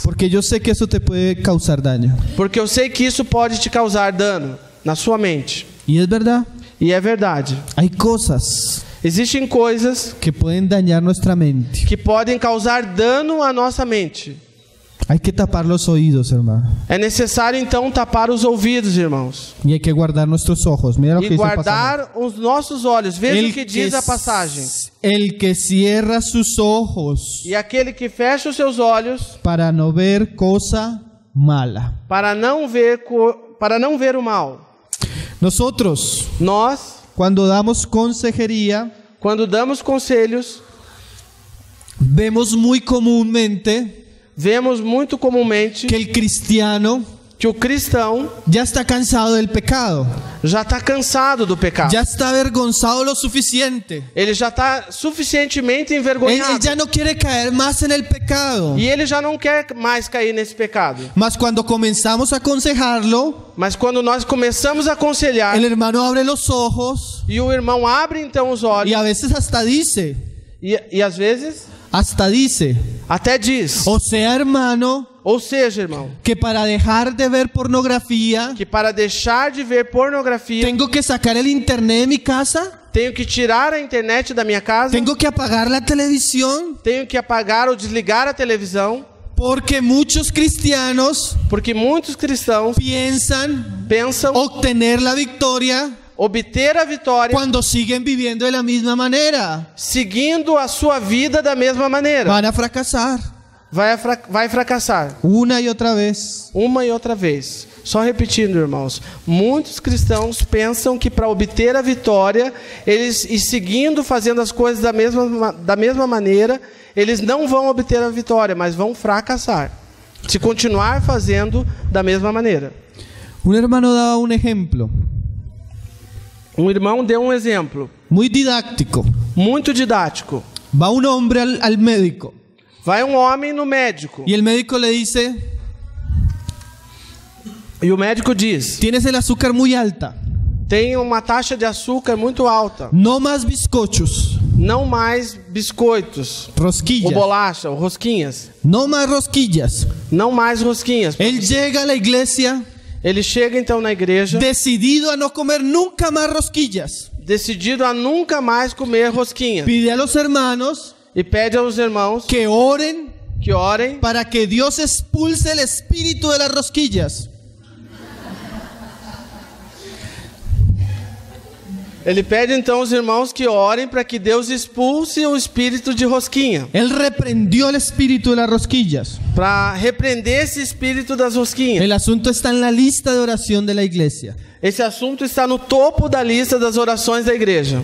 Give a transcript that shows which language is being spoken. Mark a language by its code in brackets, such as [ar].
[es] porque yo sé que eso te puede causar daño. [pt] porque eu sei que isso pode te causar dano na sua mente. [es] Y es verdad, [pt] E é verdade. [es] hay cosas [pt] Existem coisas [es] que pueden dañar nuestra mente. [pt] que podem causar dano à nossa mente. [es] Hay que tapar los oídos, hermano. [pt] É necessário então tapar os ouvidos, irmãos, [es] Y hay que guardar nuestros ojos. Mira lo que [pt] e [es] dice el pasaje. [pt] guardar os nossos olhos. Veja o que diz a passagem. [es] El que cierra sus ojos [pt] E aquele que fecha os seus olhos [es] para no ver cosa mala. [pt] para não ver o mal. [es] Nosotros, [pt] Nós, [es] cuando damos consejería, [pt] quando damos conselhos, [es] vemos muy comúnmente [pt] vemos muito comumente [es] que el cristiano [pt] que o cristão [es] ya está cansado del pecado, [pt] já está cansado do pecado. [es] ya está avergonzado lo suficiente. [pt] Ele já está suficientemente [es] Él [pt] envergonhado. [es] ya no quiere caer más en el pecado. [pt] E ele já não quer mais cair nesse pecado. [es] Mas cuando comenzamos a aconsejarlo, [pt] Mas quando nós começamos a aconselhar, [es] el hermano abre los ojos [pt] e o irmão abre então os [es] y [pt] olhos, [es] a veces hasta dice, [pt] e às vezes até [es] dice, [pt] até diz: [es] o sea, hermano, [pt] Ou seja, irmão, [es] que para dejar de ver pornografía [pt] que para deixar de ver pornografia, [es] tengo que sacar el internet de mi casa, [pt] tenho que tirar a internet da minha casa, [es] tengo que apagar la televisión, [pt] tenho que apagar ou desligar a televisão, [es] porque muchos cristianos [pt] porque muitos cristãos pensam [es] obtener la victoria [pt] obter a vitória [es] cuando siguen viviendo de la misma manera. [pt] seguindo a sua vida da mesma maneira. [es] Van a fracasar [pt] Vai fracassar [es] una y otra vez. [pt] uma e outra vez. Só repetindo, irmãos, muitos cristãos pensam que para obter a vitória, eles e seguindo fazendo as coisas da mesma maneira, eles não vão obter a vitória, mas vão fracassar. Se continuar fazendo da mesma maneira. [es] Un hermano daba un ejemplo [pt] Um irmão deu um exemplo [es] muy didáctico. [pt] muito didático. [es] Va un hombre al médico [pt] Vai um homem no médico [es] y el médico le dice: [pt] e o médico diz: [es] tienes el azúcar muy alta, [pt] tem uma taxa de açúcar muito alta, [es] no más bizcochos, [pt] não mais biscoitos, ou [es] rosquillas, [pt] bolacha, ou rosquinhas, [es] no más rosquillas. [pt] não mais rosquinhas. [es] Él llega a la iglesia [pt] Ele chega então na igreja [es] decidido a no comer nunca más rosquillas. [pt] decidido a nunca mais comer rosquinhas [es] Pide a los hermanos [pt] e pede aos irmãos [es] que oren [pt] que orem [es] para que Dios expulse el espíritu de las rosquillas. [pt] Ele pede então aos irmãos que orem para que Deus expulse o espírito de rosquinha, [es] Él reprendió el espíritu de las rosquillas. [pt] para repreender esse espírito das rosquinhas. [es] El asunto está en la lista de oración de la iglesia. [pt] Esse assunto está no topo da lista das orações da igreja.